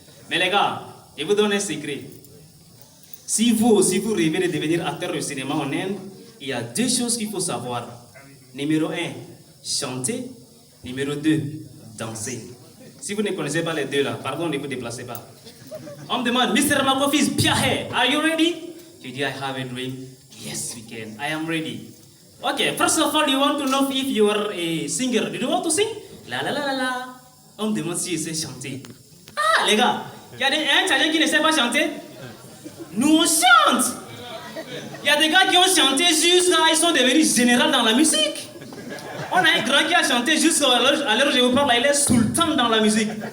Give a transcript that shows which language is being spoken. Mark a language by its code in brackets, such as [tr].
[fr] Mais les gars, je vous donne un secret. Si vous aussi vous rêvez de devenir acteur de cinéma en Inde, il y a deux choses qu'il faut savoir. Numéro 1, chanter. Numéro 2, danser. Si vous ne connaissez pas les deux là, pardon, ne vous déplacez pas. On me demande, Mr. [en] Makofis, Piahe, are you ready? [fr] Je dis, [en] I have a dream. Yes, we can. I am ready. Okay, first of all, you want to know if you are a singer. Do you want to sing? La la la la la. [fr] On me demande si je sais chanter. Ah, les gars, il y a un Tchadien qui ne sait pas chanter. Nous, on chante. Il y a des gars qui ont chanté jusqu'à ils sont devenus généraux dans la musique. On a un grand qui a chanté jusqu'à l'heure où je vous parle, il est sultan dans la musique.